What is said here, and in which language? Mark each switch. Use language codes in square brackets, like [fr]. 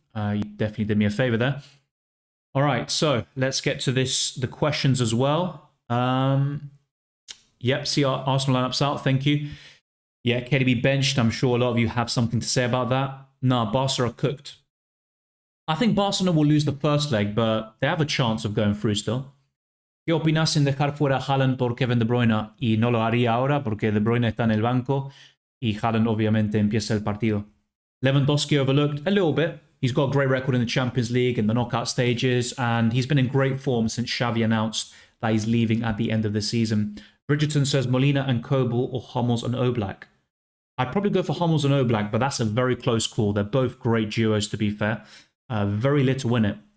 [en] You definitely did me a favor there. All right, so let's get to the questions as well. Yep, see our Arsenal lineups out. Thank you. Yeah, KDB benched. I'm sure a lot of you have something to say about that. No, Barca are cooked. I think Barcelona will lose the first leg, but they have a chance of going through still. [es] ¿Qué opinas en dejar fuera a Haaland por Kevin De Bruyne? Y no lo haría ahora porque De Bruyne está en el banco y Haaland obviamente empieza el partido. [en] Lewandowski overlooked a little bit. He's got a great record in the Champions League and the knockout stages, and he's been in great form since Xavi announced that he's leaving at the end of the season. Bridgerton says Molina and Kobel or Hummels and Oblak. I'd probably go for Hummels and Oblak, but that's a very close call. They're both great duos, to be fair. Very lit to win it.